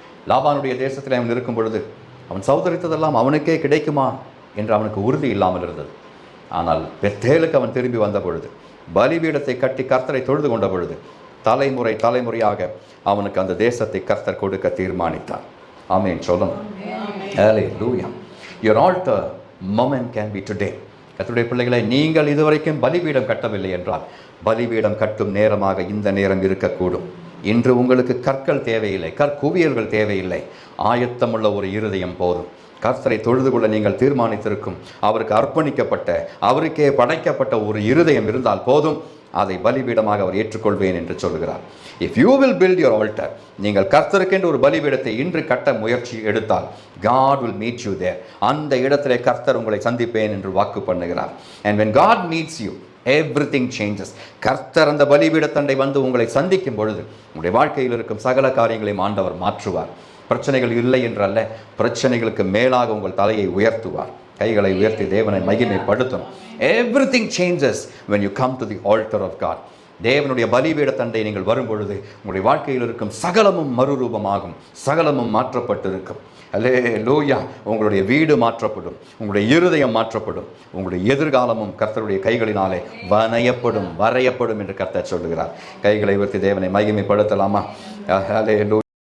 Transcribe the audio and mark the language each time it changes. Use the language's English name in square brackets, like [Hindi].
[Tamil] லாபானுடைய தேசத்தில் அவன் இருக்கும் பொழுது அவன் சௌதரித்ததெல்லாம் அவனுக்கே கிடைக்குமா என்று அவனுக்கு உறுதி இல்லாமல் இருந்தது. ஆனால் பெத்தேலுக்கு அவன் திரும்பி வந்த பொழுது, பலிபீடத்தை கட்டி கர்த்தரை தொழுது கொண்ட பொழுது, தலைமுறையாக அவனுக்கு அந்த தேசத்தை கர்த்தர் கொடுக்க தீர்மானித்தார். ஆமென் சொல்லுங்க. ஹல்லேலூயா. [English] Your altar moment can be today. [Tamil] கர்த்தருடைய பிள்ளைகளை, நீங்கள் இதுவரைக்கும் பலிபீடம் கட்டவில்லை என்றால் பலிபீடம் கட்டும் நேரமாக இந்த நேரம் இருக்கக்கூடும். இன்று உங்களுக்கு கற்கள் தேவையில்லை, கற்குவியல்கள் தேவையில்லை, ஆயத்தமுள்ள ஒரு இருதயம் போதும். கர்த்தரை தொழுது கொள்ள நீங்கள் தீர்மானித்திருக்கும், அவருக்கு அர்ப்பணிக்கப்பட்ட, அவருக்கே படைக்கப்பட்ட ஒரு இருதயம் இருந்தால் போதும். அதை பலிபீடமாக அவர் ஏற்றுக்கொள்வேன் என்று சொல்கிறார். [English] if you will build your altar, [Tamil] நீங்கள் கர்த்தருக்கென்று ஒரு பலிபீடத்தை இன்று கட்ட முயற்சி எடுத்தால், [English] God will meet you there. [Tamil] அந்த இடத்திலே கர்த்தர் உங்களை சந்திப்பேன் என்று வாக்கு பண்ணுகிறார். [English] And when God meets you, everything changes. [Tamil] கர்த்தர் அந்த பலிபீடத்தண்டை வந்து உங்களை சந்திக்கும் பொழுது உங்களுடைய வாழ்க்கையில் இருக்கும் சகல காரியங்களையும் ஆண்டவர் மாற்றுவார். பிரச்சனைகள் இல்லை என்றல்ல, பிரச்சனைகளுக்கு மேலாக உங்கள் தலையை உயர்த்துவார். கைகளை உயர்த்தி தேவனை மகிமைப்படுத்தணும். [English] Everything changes when you come to the altar of God. [Tamil] தேவனுடைய பலிபீடத்தண்டை நீங்கள் வரும் பொழுது உங்களுடைய வாழ்க்கையில் இருக்கும் சகலமும் மறுரூபமாகும், சகலமும் மாற்றப்பட்டிருக்கும். அல்லேலூயா. உங்களுடைய வீடு மாற்றப்படும், உங்களுடைய இருதயம் மாற்றப்படும், உங்களுடைய எதிர்காலமும் கர்த்தருடைய கைகளினாலே வரையப்படும் என்று கர்த்தர் சொல்லுகிறார். கைகளை உயர்த்தி தேவனை மகிமைப்படுத்தலாமா? அல்லேலூயா.